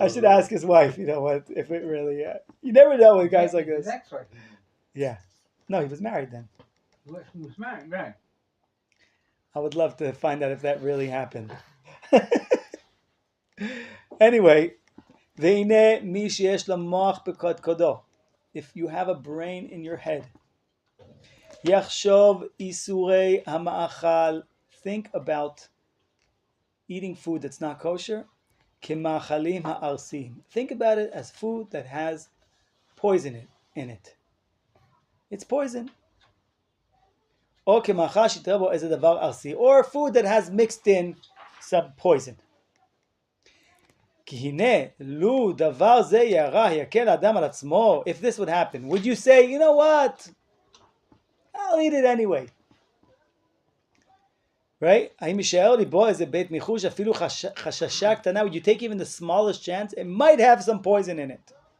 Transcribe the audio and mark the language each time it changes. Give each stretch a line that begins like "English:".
English: I should ask his wife, if it really, you never know with guys like this. His ex-wife. Yeah. No, he was married then. He was married, right? I would love to find out if that really happened. Anyway,
Hebrew: והנה מי שיש למוח בקודקודו.
English: If you have a brain in your head,
Hebrew: יחשוב איסורי המאכל.
English: Think about eating food that's not kosher.
Hebrew: כמאכלים הארסיים.
English: Think about it as food that has poison in it. It's poison.
Hebrew: או כמאכל שיתראה בו איזה דבר ארסי.
English: Or food that has mixed in some poison.
Hebrew: כי הנה, לו דבר זה ירע, יקל האדם על עצמו.
English: If this would happen, would you say, you know what? I'll eat it anyway. Right?
Hebrew: האם יישאר ליבו איזה בית מיחוש, אפילו חששה קטנה?
English: Would you take even the smallest chance? It might have some poison in it.